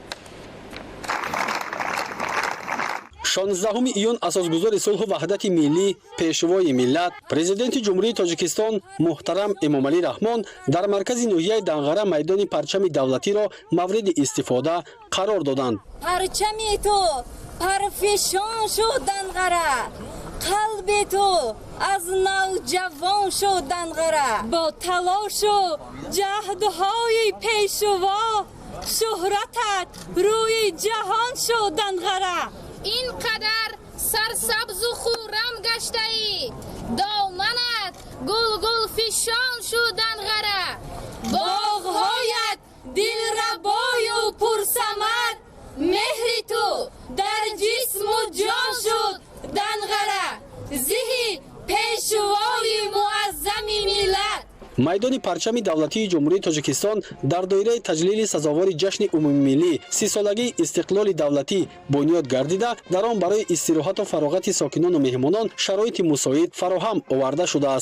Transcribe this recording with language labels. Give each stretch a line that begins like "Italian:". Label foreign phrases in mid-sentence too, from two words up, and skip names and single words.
Tajik: 16 июн асосгузори сулҳу ваҳдати миллӣ пешвои миллат президенти ҷумҳурии Тоҷикистон муҳтарам Эмомалӣ Раҳмон дар маркази ноҳияи Данғара майдони парчами давлатиро мавриди истифода қарор доданд. парчами ту парафшон шуд Данғара қалби ту аз навҷавон шуд Данғара бо талош ва ҷаҳдҳои пешво шӯҳратат рӯйи ҷаҳон шуд Данғара ин қадар сарсабз ва хуррам гаштаӣ доманат гул гул фишон шуд Данғара боғҳоят дилрабои ва пурсамар меҳри ту дар ҷисм ва ҷон шуд Данғара зиҳӣ пешвои муаззами миллат. майдони парчами давлатии ҷумҳурии тоҷикистон дар доираи таҷлили сазовори ҷашни умумимиллӣ 30-солагии истиқлоли давлатӣ бунёд гардида дар он барои истироҳату фароғати сокинону меҳмонон шароити мусоид фароҳам оварда шудааст.